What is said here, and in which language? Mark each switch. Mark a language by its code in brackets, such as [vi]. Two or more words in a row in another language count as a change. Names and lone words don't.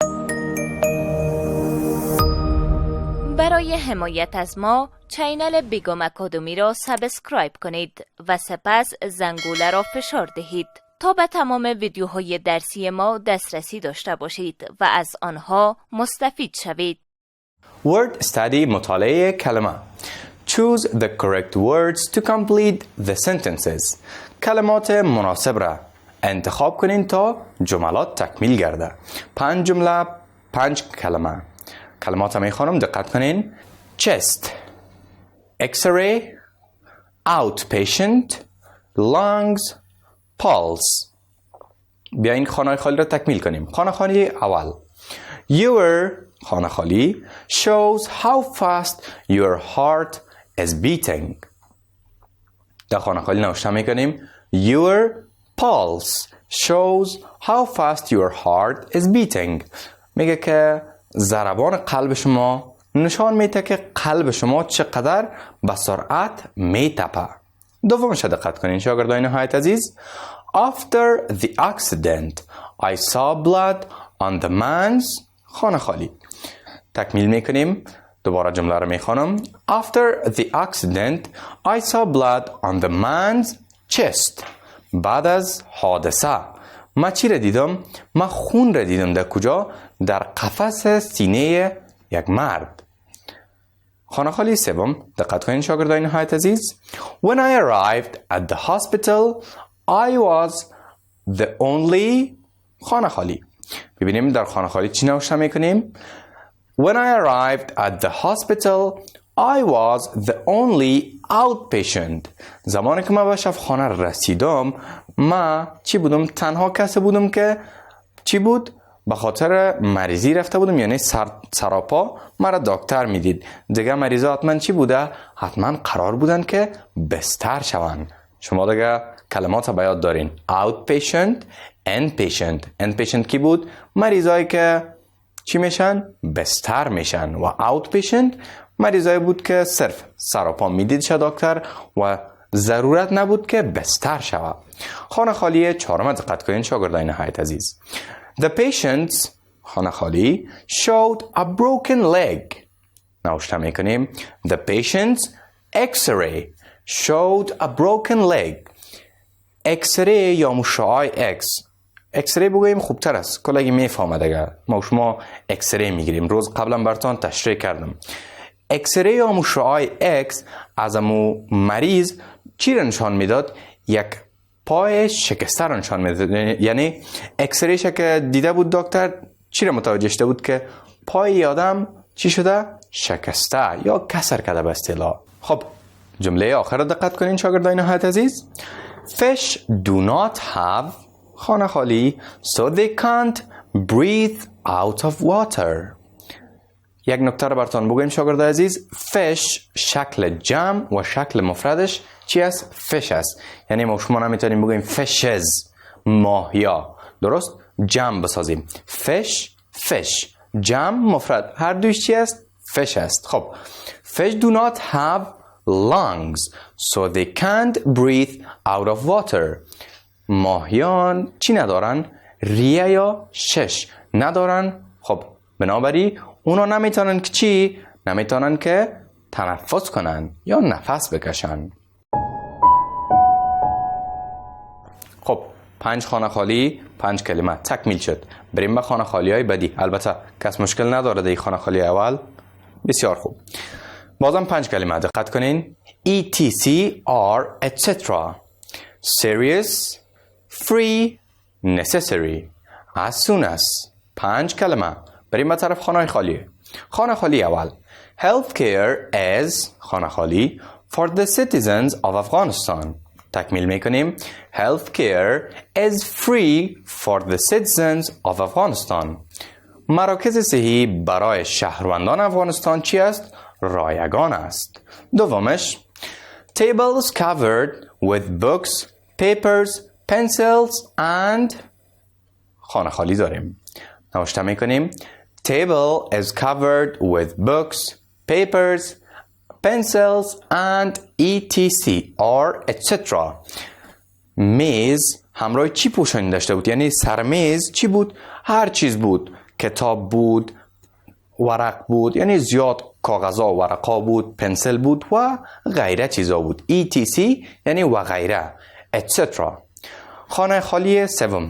[fa] برای حمایت از ما چینل بیگم اکادمی را سابسکرایب کنید و سپس زنگوله را فشار دهید تا به تمام ویدیوهای درسی ما دسترسی داشته باشید و از آنها مستفید شوید. [en] Word study [fa] مطالعه کلمه. [en] Choose the correct words to complete the sentences. [fa] کلمات مناسب را انتخاب کنین تا جملات تکمیل گرده. 5 جمله، 5 کلمه. کلمات می خوانم، دقت کنین. [en] chest, x-ray, outpatient, lungs, pulse. [fa] بیاین خانه خالی را تکمیل کنیم. خانه خالی اول. [en] Your [fa] خانه خالی [en] shows how fast your heart is beating. [fa] در خانه خالی نوشته می کنیم [en] Your pulse shows how fast your heart is beating. [fa] میگه که ضربان قلب شما نشان میده که قلب شما چقدر با سرعت میتپه. دومش دقت کنین شاگردان نهایت عزیز. [en] After the accident I saw blood on the man's [fa] خانه خالی. تکمیل میکنیم. دوباره جمله رو میخوانم. [en] After the accident I saw blood on the man's chest. [fa] بعد از حادثه ما چی را دیدم؟ ما خون را دیدم. در کجا؟ در قفس سینه یک مرد. خانه خالی سوم، دقت کنین شاگردان نهایت عزیز. [en] When I arrived at the hospital I was the only [fa] خانه خالی. ببینیم در خانه خالی چی نوشته میکنیم؟ [en] When I arrived at the hospital I was the only outpatient. [fa] زمانی که من به شفاخانه رسیدم ما چی بودم؟ تنها کسی بودم که چی بود؟ به خاطر مریضی رفته بودم، یعنی سراپا مرا دکتر میدید. دیگه مریضا حتما چی بوده؟ حتما قرار بودن که بستر شون. شما دیگه کلمات به یاد دارین. [en] outpatient, inpatient. inpatient [fa] کی بود؟ مریضایی که چی میشن؟ بستر میشن. و outpatient مریضایی بود که صرف سراپا میدیدش دکتر و ضرورت نبود که بستر شود. خانه خالی چهارم دقت کنین شاگردان نهایت عزیز. [en] The patients [fa] خانه خالی [en] showed a broken leg. [fa] نوشته میکنیم [en] The patients x-ray showed a broken leg. [fa] x-ray یا مشعاع X اکسری بگوییم خوبتر است. کلگی میفهمه دیگه. ما و شما اکسری میگیریم. روز قبلا براتون تشریح کردم. اکسری یا مشعاع اکس از امو مریض چی را نشان میداد؟ یک پای شکسته را نشان میداد. یعنی اکسریش که دیده بود دکتر چی را متوجه شده بود که پای آدم چی شده؟ شکسته یا کسر کرده به اصطلاح. خب جمله آخر را دقت کنین شاگردان نهایت عزیز. [en] Fish do not have [fa] خانه خالی [en] so they can't breathe out of water. [fa] یک نکته را براتون بگویم شاگردان عزیز. fish شکل جمع و شکل مفردش چی است؟ fish است. یعنی ما شما نمیتونیم بگویم fishes ماهیا. درست؟ جمع بسازیم. fish جمع مفرد هر دویش چی است؟ fish است. [en] خب fish do not have lungs so they can't breathe out of water. [fa] ماهیان چی ندارن؟ ریه یا شش ندارن. خب بنابراین اونا نمیتونن که چی؟ نمیتونن که تنفس کنن یا نفس بکشن. خب 5 خانه خالی 5 کلمه تکمیل شد. بریم به خانه خالی های بعدی. البته کس مشکل نداره در خانه خالی اول. بسیار خوب. بازم 5 کلمه دقت کنین. [en] etc are etc. serious free necessary as soon as. [fa] 5 کلمه. بریم به طرف خانه خالی. خانه خالی اول. [en] healthcare is [fa] خانه خالی [en] for the citizens of Afghanistan. [fa] تکمیل میکنیم. [en] healthcare is free for the citizens of Afghanistan. [fa] مراکز صحی برای شهروندان افغانستان چی است؟ رایگان است. دومش [en] tables covered with books, papers, pencils and [fa] خانه خالی داریم. نوشته میکنیم [en] table is covered with books, papers, pencils and etc or etc. [fa] میز همراه چی پوشانی داشته بود؟ یعنی سرمیز چی بود؟ هر چیز بود. کتاب بود، ورق بود، یعنی زیاد کاغذها و ورقا بود، پنسل بود و غیره چیزا بود. etc یعنی و غیره etc. خانه خالی سوم.